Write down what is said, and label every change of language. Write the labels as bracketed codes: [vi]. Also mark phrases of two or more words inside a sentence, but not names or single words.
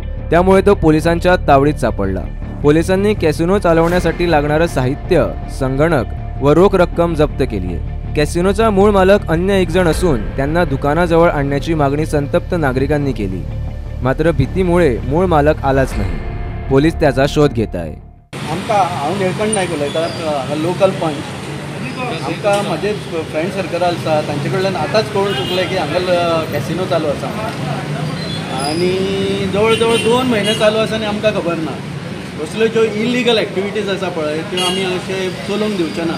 [mr] त्यामुळे तो पोलिसांच्या तावडीत सापडला. पोलिसांनी कॅसिनो चालवण्यासाठी लागणारं साहित्य, संगणक व रोख रक्कम जप्त केली आहे. कॅसिनोचा मूळ मालक अन्य एक जण असून त्यांना दुकानाजवळ आणण्याची मागणी संतप्त नागरिकांनी केली. मात्र भीतीमुळे मूळ मालक आलाच नाही. पोलीस त्याचा शोध घेत आहे. [kok] आमकां हांव निळकंठ नायक उलयतां, लोकल पंच. आमकां म्हजे [en] friend circle [kok] आसा तांचे कडल्यान आतांच कळून चुकलें की हांगा कॅसिनो चालू आसा आनी जवळ जवळ 2 म्हयने चालू आसा आनी आमकां खबर ना. असल्यो ज्यो [en] illegal activities [kok] आसा पळय त्यो आमी अशें चलोवंक दिवचे ना.